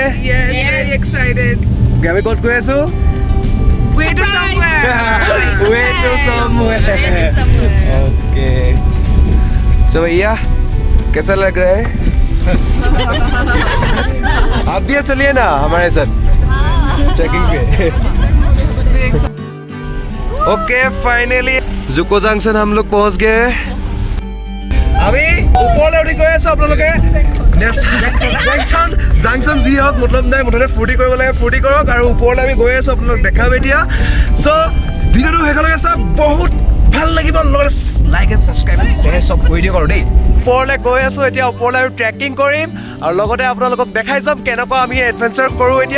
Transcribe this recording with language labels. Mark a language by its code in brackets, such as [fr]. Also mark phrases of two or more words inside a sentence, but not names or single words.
[en] Yes, very excited. [as] Gabi ক'ত গৈ আছ? [en] Way to somewhere. Way to somewhere. Okay. [hi] So भैया कैसा लग रहा है? आप भी चलिए ना हमारे साथ ट्रैकिंग पे। ओके फाइनली जुको जंक्शन हम लोग पहुंच गए। [as] আমি ওপৰলৈ উঠি গৈ আছোঁ। আপোনালোকে জাংচন যি হওক মতলব নাই, মুঠতে ফূৰ্তি কৰিব লাগে, ফূৰ্তি কৰক। আৰু ওপৰলৈ আমি গৈ আছোঁ, আপোনালোক দেখাম এতিয়া। চ' ভিডিঅ'টো শেষলৈকে চাওক, বহুত ভাল লাগিব। লগতে [en] like and subscribe and share [as] চব কৰি দিয়ক আৰু দেই। ওপৰলৈ গৈ আছোঁ এতিয়া, ওপৰলৈ আৰু ট্ৰেকিং কৰিম আৰু লগতে আপোনালোকক দেখাই যাম কেনেকুৱা আমি এডভেঞ্চাৰ কৰোঁ এতিয়া।